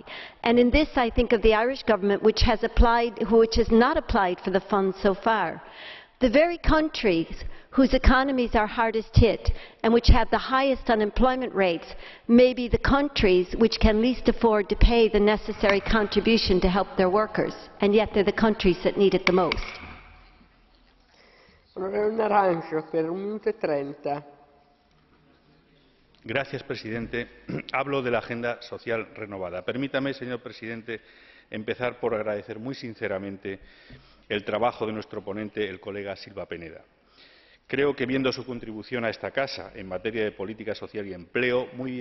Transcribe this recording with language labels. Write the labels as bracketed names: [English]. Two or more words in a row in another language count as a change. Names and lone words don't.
[English] And in this I think of the Irish Government, which has not applied for the fund so far. The very countries whose economies are hardest hit and which have the highest unemployment rates may be the countries which can least afford to pay the necessary contribution to help their workers, and yet they are the countries that need it the most. [Italian] Onorevole Naranjo per 1 minuto e 30. [Spanish] Gracias, presidente. Hablo de la agenda social renovada. Permítame, señor presidente, empezar por agradecer muy sinceramente el trabajo de nuestro ponente, el colega Silva Peneda. Creo que, viendo su contribución a esta casa en materia de política social y empleo, muy bien